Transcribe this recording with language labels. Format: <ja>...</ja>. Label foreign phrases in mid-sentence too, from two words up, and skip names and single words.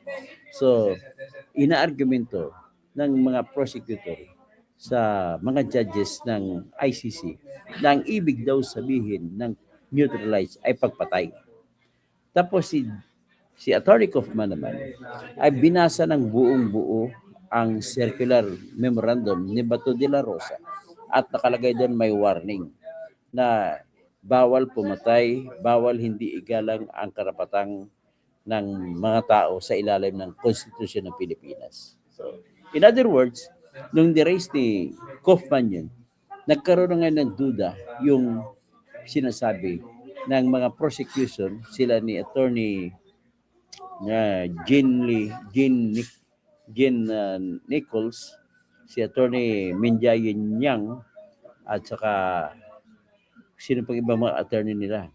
<tl>So, inaargumento ng mga prosecutor sa mga judges ng ICC na ang ibig daw sabihin ng neutralize ay pagpatay. Tapos si Attorney Kaufman naman ay binasa ng buong-buo ang</tl> <en>circular memorandum</en> <tl>ni Bato de la Rosa at nakalagay doon may warning na bawal pumatay, bawal hindi igalang ang karapatang ng mga tao sa ilalim ng Konstitusyon ng Pilipinas.</tl> <en>So, in other words,</en> <tl>nung ni-raise ni Kaufman yun, nagkaroon na ngayon ng duda yung sinasabi ng mga prosecution, sila ni Attorney Jean Nichols si Attorney Minjayin Yang at saka sino pang ibang mga attorney nila.</tl>